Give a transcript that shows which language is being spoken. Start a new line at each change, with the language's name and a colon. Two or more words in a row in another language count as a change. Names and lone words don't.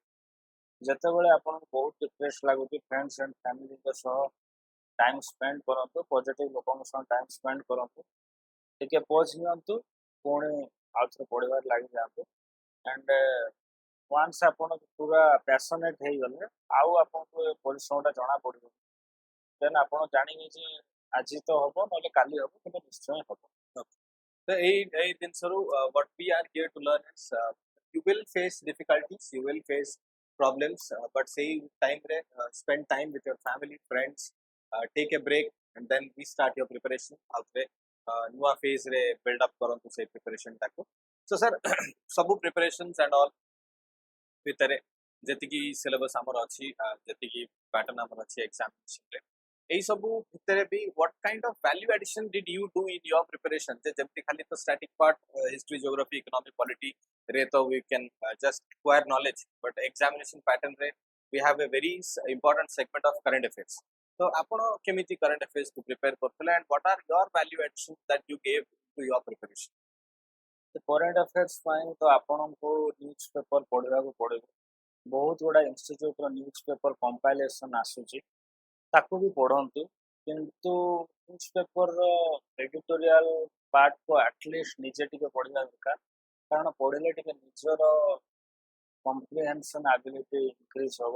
Odia: ଯେତେବେଳେ ଆପଣଙ୍କୁ ବହୁତ ଡିପ୍ରେସ୍ ଲାଗୁଛି,
English: friends and familyଙ୍କ
Odia: ସହ
English: time spend
Odia: କରନ୍ତୁ, ପଜିଟିଭ ଲୋକଙ୍କ ସହ
English: time spend
Odia: କରନ୍ତୁ, ଟିକେ ପଜ୍ ନିଅନ୍ତୁ, ପୁଣି ଆଉଥରେ ପଢ଼ିବାରେ ଲାଗିଯାଆନ୍ତୁ।
English: and once
Odia: ଆପଣ ପୁରା ପ୍ୟାସନେଟ୍ ହେଇଗଲେ ଆଉ ଆପଣଙ୍କୁ ଏ ପରିଶ୍ରମଟା ଜଣା ପଡ଼ିବ। ଦେନ୍ ଆପଣ ଜାଣିବେ ଯେ ଆଜି ତ ହବ ନହେଲେ କାଲି ହବ, କିନ୍ତୁ ନିଶ୍ଚୟ ହବ।
English: So, a dinsaru, what we are here to learn is you will face difficulties, you will face problems, but same time spend time with your family, friends, take a break, and then restart your preparation.
Odia: After nua phase re
English: build up
Odia: karantu se preparation taku.
English: So sir, sabu preparations and all
Odia: ଭିତରେ ଯେତିକି ସିଲେବସ୍ ଆମର ଅଛି, ଯେତିକି ପ୍ୟାଟର୍ନ ଆମର ଅଛି ଏକ୍ସାମିନେସନରେ, ଏଇ ସବୁ ଭିତରେ ବି
English: what kind of value addition did you do in your preparation?
Odia: ଯେ ଯେମିତି ଖାଲି ତ
English: static part, history, geography, economic, polity
Odia: ରେ ତ
English: we can just acquire knowledge, but examination pattern ରେ we have a very important segment of current affairs.
Odia: ତ ଆପଣ କେମିତି
English: current affairs କୁ prepare କରୁଥିଲେ and what are your value addition that you gave to your preparation? current affairs
Odia: ପାଇଁ ତ ଆପଣଙ୍କୁ
English: news paper
Odia: ପଢ଼ିବାକୁ ପଡ଼ିବ। ବହୁତ ଗୁଡ଼ା ଇନଷ୍ଟିଚ୍ୟୁଟ୍ର
English: news paper compilation
Odia: ଆସୁଛି, ତାକୁ ବି ପଢ଼ନ୍ତୁ। କିନ୍ତୁ
English: news paperର editorial partକୁ atleast
Odia: ନିଜେ ଟିକେ ପଢ଼ିବା ଦରକାର, କାରଣ ପଢ଼ିଲେ ଟିକେ ନିଜର
English: comprehension ability increase
Odia: ହେବ।